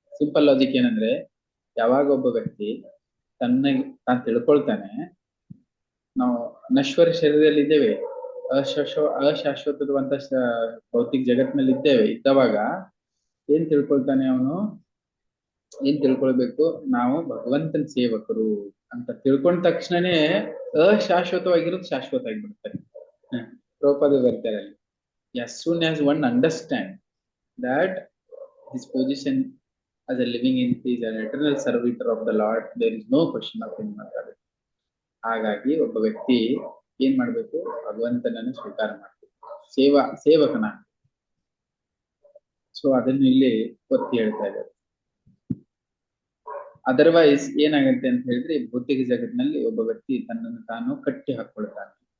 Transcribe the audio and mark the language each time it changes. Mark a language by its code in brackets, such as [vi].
[kn] Simple logic ಏನಂದ್ರೆ, ಯಾವಾಗ ಒಬ್ಬ ವ್ಯಕ್ತಿ ತಾನು ತಿಳ್ಕೊಳ್ತಾನೆ ನಾವು ನಶ್ವರ ಶರೀರದಲ್ಲಿ ಇದ್ದೇವೆ, ಅಶಾಶ್ವತವಾದಂತ ಭೌತಿಕ ಜಗತ್ತಿನಲ್ಲಿ ಇದ್ದವಾಗ ಏನ್ ತಿಳ್ಕೊಳ್ತಾನೆ ಅವನು, ಏನ್ ತಿಳ್ಕೊಳ್ಬೇಕು, ನಾವು ಭಗವಂತನ ಸೇವಕರು ಅಂತ ತಿಳ್ಕೊಂಡ ತಕ್ಷಣನೇ ಅಶಾಶ್ವತವಾಗಿರೋದು ಶಾಶ್ವತ ಆಗಿಬಿಡ್ತಾರೆ. ಪ್ರಭುಪಾದ ಬರ್ತಾರೆ ಅಲ್ಲಿ, [en] as soon as one understand that his position as a living entity is an eternal servitor of the Lord, there is no question of him. [kn] ಹಾಗಾಗಿ ಒಬ್ಬ ವ್ಯಕ್ತಿ ಏನ್ ಮಾಡ್ಬೇಕು, ಭಗವಂತನನ್ನು ಸ್ವೀಕಾರ ಮಾಡ್ಬೇಕು, ಸೇವಕನ. ಸೊ ಅದನ್ನು ಇಲ್ಲಿ ಒತ್ತಿ ಹೇಳ್ತಾ ಇದ್ದಾರೆ. ಅದರ್ವೈಸ್ ಏನಾಗುತ್ತೆ ಅಂತ ಹೇಳಿದ್ರೆ, ಭೌತಿಕ ಜಗತ್ತಿನಲ್ಲಿ ಒಬ್ಬ ವ್ಯಕ್ತಿ ತನ್ನನ್ನು ತಾನು ಕಟ್ಟಿ ಹಾಕೊಳ್ತಾನೆ.